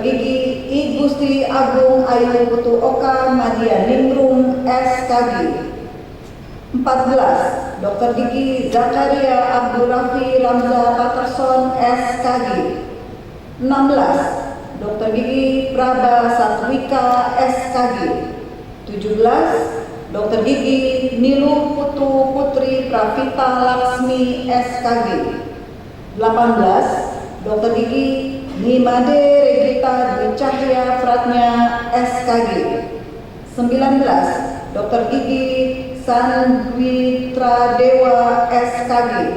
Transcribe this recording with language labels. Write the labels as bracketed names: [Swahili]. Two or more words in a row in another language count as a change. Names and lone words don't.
[Indonesian] Gigi I Gusti Agung Ayu Putu Oka Madia Ningrum SKG. 14. Dr. Gigi Zakaria Abdul Rafi Ramza Patterson SKG. 16. Dr. Gigi Praba Satwika SKG. 17. Dr. Gigi Nilu Putu Putri Pravita Laksmi SKG. 18. Dr. Gigi Nimade Regita Dwi Cahya Pratnya SKG. 19. Dr. Gigi Sandwitra Dewa SKG.